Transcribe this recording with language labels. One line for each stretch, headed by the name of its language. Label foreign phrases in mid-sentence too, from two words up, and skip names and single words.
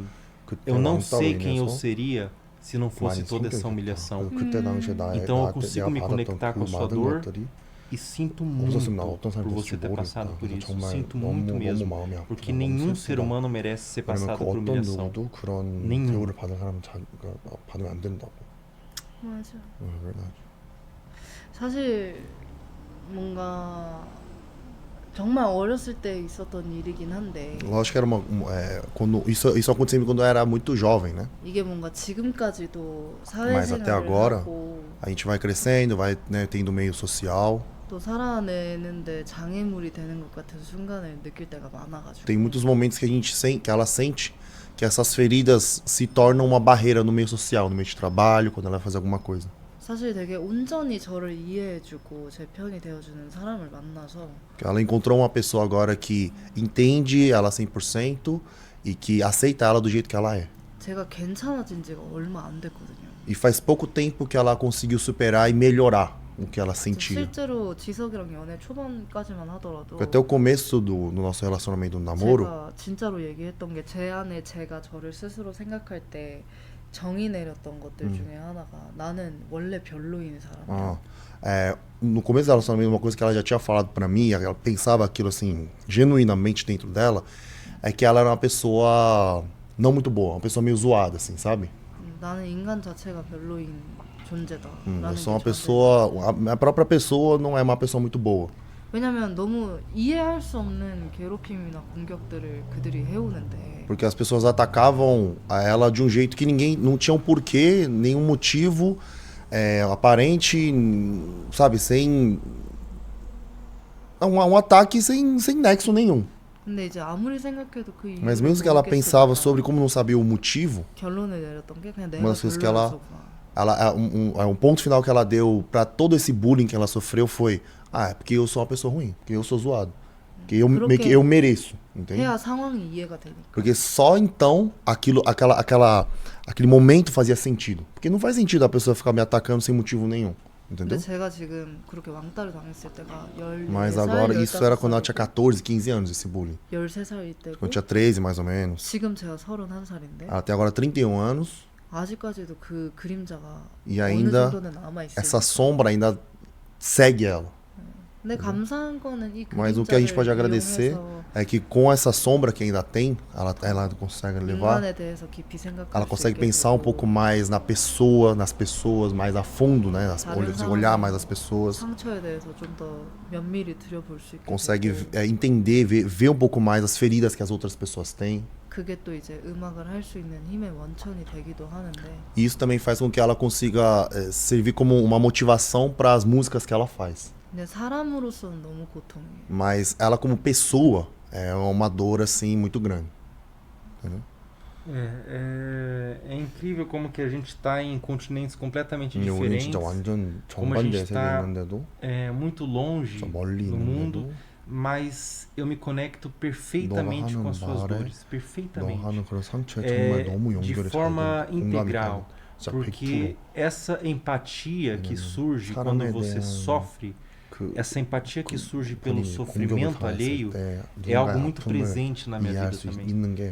Portuguese: Eu não sei quem eu seria se não fosse toda essa humilhação. Então eu consigo me conectar com a sua dor e sinto muito por você ter passado por isso. Sinto muito mesmo, porque nenhum ser humano merece ser passado por humilhação. Nenhum.
Korean: 맞아. 사실 뭔가 정말 어렸을 때 있었던 일이긴 한데.
Portuguese: Lógico que era isso acontecia quando eu era muito jovem, né?
Korean: 이게 뭔가 지금까지도
Portuguese: Mas até agora a gente vai crescendo, vai, né, tendo meio social.
Korean: 또 살아내는데 장애물이 되는 것 같은 순간을 느낄 때가 많아가지고.
Portuguese: Tem muitos momentos que que ela sente que essas feridas se tornam uma barreira no meio social, no meio de trabalho, quando ela vai fazer alguma coisa.
Korean: 사실 되게 온전히 저를 이해해주고 제 편이 되어주는 사람을 만나서
Portuguese: Ela encontrou uma pessoa agora que entende ela 100% e que aceita ela do jeito que ela é.
Korean: 제가 괜찮아진 지가 얼마 안 됐거든요.
Portuguese: E faz pouco tempo que ela conseguiu superar e melhorar o que ela sentia.
Korean: 실제로 지석이랑 연애 초반까지만 하더라도
Portuguese: Até o começo do nosso relacionamento, do namoro,
Korean: 제가 진짜로 얘기했던 게 제 안에 제가 저를 스스로 생각할 때 정의 내렸던 것들 중에 하나가 나는 원래 별로인 사람이야.
Portuguese: No começo do relacionamento, uma coisa que ela já tinha falado pra mim, ela pensava aquilo assim, genuinamente dentro dela, é que ela era uma pessoa não muito boa, uma pessoa meio zoada, assim, sabe?
Korean: 나는 인간 자체가 별로인 존재다.
Portuguese: Eu sou uma pessoa, a própria pessoa não é uma pessoa muito boa.
Korean: 왜냐면 너무 이해할 수 없는 괴롭힘이나 공격들을 그들이 해오는데.
Portuguese: Porque as pessoas atacavam a ela de um jeito que ninguém não tinha um porquê, nenhum motivo aparente, sabe, sem um ataque sem nexo nenhum.
Korean: 근데 이제 아무리 생각해도 그 이유를
Portuguese: Mas mesmo que ela pensava sobre como não sabia o motivo,
Korean: 결론을 내렸던 게 그냥 내가
Portuguese: uma das coisas que ela
Korean: 별로였어.
Portuguese: um ponto final que ela deu pra todo esse bullying que ela sofreu foi: é porque eu sou uma pessoa ruim, porque eu sou zoado, porque eu mereço, entende?
Korean: 해야 상황이 이해가 되니까.
Portuguese: Porque só então aquele momento fazia sentido. Porque não faz sentido a pessoa ficar me atacando sem motivo nenhum, entendeu?
Korean: 근데 제가 지금 그렇게 왕따를 당했을 때가 14살,
Portuguese: Mas agora isso era quando ela tinha 14, 15 anos, esse bullying.
Korean: 13살일 때고.
Portuguese: Quando tinha 13 mais ou menos.
Korean: 지금 제가 31살인데.
Portuguese: Ela tem agora 31 anos.
Korean: 아직까지도 그 그림자가
Portuguese: E
Korean: 어느
Portuguese: ainda
Korean: 정도는 남아 있어요.
Portuguese: essa sombra ainda segue ela.
Korean: 근데 감사한 거는 이
Portuguese: Mas o que a gente pode agradecer
Korean: 이용해서
Portuguese: é que com essa sombra que ainda tem, ela consegue levar,
Korean: 인간에 대해서 깊이 생각할
Portuguese: ela
Korean: 수
Portuguese: consegue
Korean: 있게
Portuguese: pensar um
Korean: 되고,
Portuguese: pouco mais na pessoa, nas pessoas, mais a fundo, né? Olhar mais as pessoas.
Korean: 상처에 대해서 좀 더 면밀히 들여볼 수 있게
Portuguese: Consegue
Korean: 되고,
Portuguese: entender, ver um pouco mais as feridas que as outras pessoas têm.
Korean: 그게 또 이제 음악을 할 수 있는 힘의 원천이 되기도 하는데.
Portuguese: E isso também faz com que ela consiga servir como uma motivação para as músicas que ela faz.
Korean: 근데 사람으로서는 너무 고통이에요.
Portuguese: Mas ela como pessoa é uma dor assim muito grande. Entendeu? É incrível como que a gente está em continentes completamente diferentes. Como a gente está muito longe do mundo, mas eu me conecto perfeitamente com as suas dores, perfeitamente, de forma integral, porque essa empatia que surge quando você sofre, essa empatia que surge pelo sofrimento alheio é algo muito presente na minha vida também.